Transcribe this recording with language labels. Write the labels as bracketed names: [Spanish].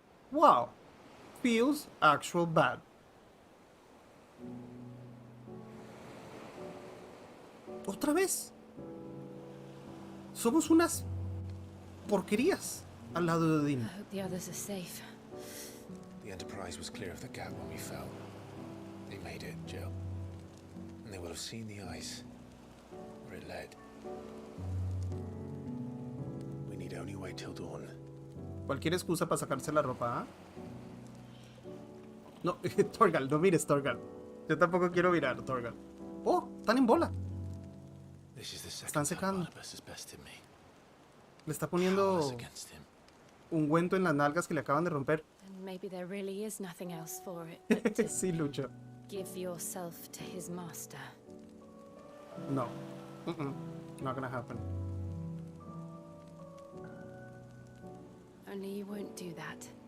[English] Wow, feels actual bad. [Spanish] Otra vez. Somos unas porquerías al lado de Odin. [English] I hope the others are safe. The Enterprise was clear of the gap when we fell. They made it, Jill. And they will have seen the ice where it led. We need only wait till dawn. [Spanish] Cualquier excusa para sacarse la ropa, ¿ah? No, Torgal, no mires, Torgal. Yo tampoco quiero mirar, Torgal. Oh, están en bola. Están secando. Le está poniendo ungüento en las nalgas que le acaban de romper. [English] And maybe there really is nothing else for it but to [Spanish] Sí, Lucho. [English] give yourself to his master. No. Not gonna happen. Only you won't do that.